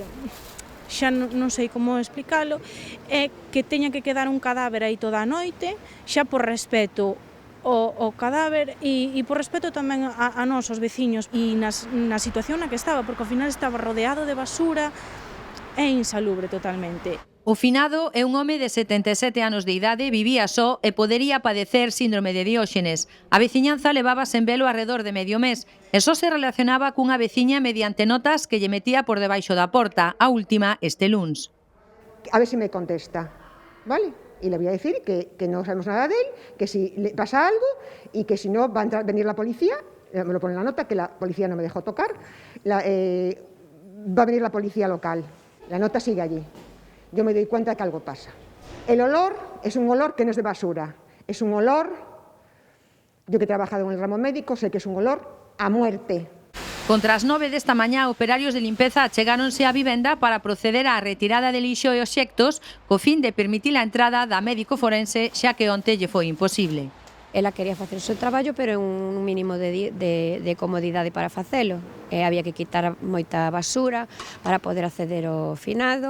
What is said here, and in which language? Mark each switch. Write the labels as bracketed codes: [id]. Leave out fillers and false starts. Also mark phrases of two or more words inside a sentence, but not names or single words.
[gl] xa non sei como explicalo, é que teña que quedar un cadáver aí toda a noite, xa por respeto o cadáver e por respeto tamén a nós, os veciños, e na situación na que estaba, porque ao final estaba rodeado de basura, é insalubre totalmente. O finado é un home de 77 anos de idade, vivía só e podería padecer síndrome de Dióxenes. A veciñanza levaba sen velo arredor de medio mes e só se relacionaba cunha veciña mediante notas que lle metía por debaixo da porta, a última este luns. A ver se me contesta, vale? [es] Y le voy a decir que no sabemos nada de él, que si le pasa algo y que si no va a venir la policía, me lo pone en la nota, que la policía no me dejó tocar, va a venir la policía local. La nota sigue allí. Yo me doy cuenta de que algo pasa. El olor es un olor que no es de basura, es un olor, yo que he trabajado en el ramo médico, sé que es un olor a muerte. [gl] Contra as 9 desta mañá, operarios de limpeza achegáronse á vivenda para proceder á retirada de lixo e obxectos co fin de permitir a entrada da médico forense, xa que onte lle foi imposible. Ela quería facer o seu traballo, pero en un mínimo de comodidade para facelo. Había que quitar moita basura para poder acceder ao finado.